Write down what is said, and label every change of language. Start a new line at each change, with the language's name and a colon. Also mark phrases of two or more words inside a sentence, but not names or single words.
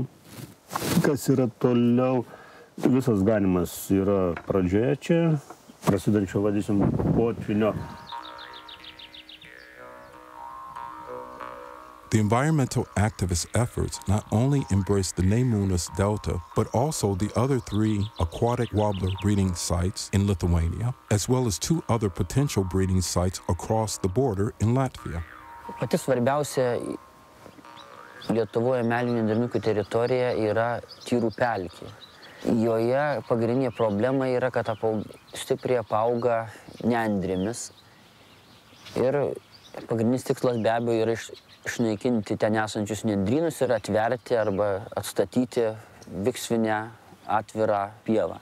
Lithuanian: Kas yra toliau, visas ganimas yra pradžioje čia, prasidančio vadysim potvinio.
English: The environmental activist efforts not only embrace the Nemunas Delta, but also the other 3 aquatic warbler breeding sites in Lithuania, as well as 2 other potential breeding sites across the border in Latvia.
Lithuanian: Pati svarbiausia Lietuvoje melinių nendrinukių teritorija yra Tyrų pelkė. Joje pagrindinė problema yra, kad stipriai apauga nendrėmis. Ir pagrindinis tikslas be abejo yra išnaikinti ten esančius nendrynus ir atverti arba atstatyti viksvinę atvirą pievą.